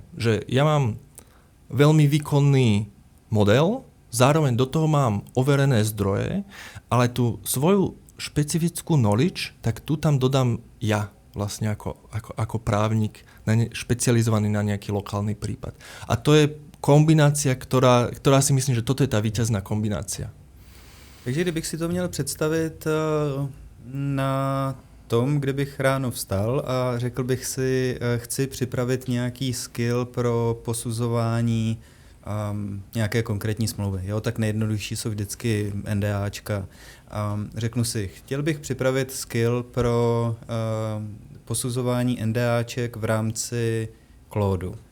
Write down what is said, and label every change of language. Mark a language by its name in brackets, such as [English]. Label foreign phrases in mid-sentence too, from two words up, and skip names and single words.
[Slovak] Že ja mám veľmi výkonný model, zároveň do toho mám overené zdroje, ale tú svoju špecifickú knowledge, tak tu tam dodám ja vlastne ako právnik špecializovaný na nejaký lokálny prípad. A to je kombinácia, ktorá si myslím, že toto je tá víťazná kombinácia. [Czech] Takže kdybych si to měl představit na tom, kde bych ráno vstal a řekl bych si, chci připravit nějaký skill pro posuzování nějaké konkrétní smlouvy. Jo, tak nejjednodušší jsou vždycky NDAčka. Řeknu si, chtěl bych připravit skill pro posuzování NDAček v rámci Claudu.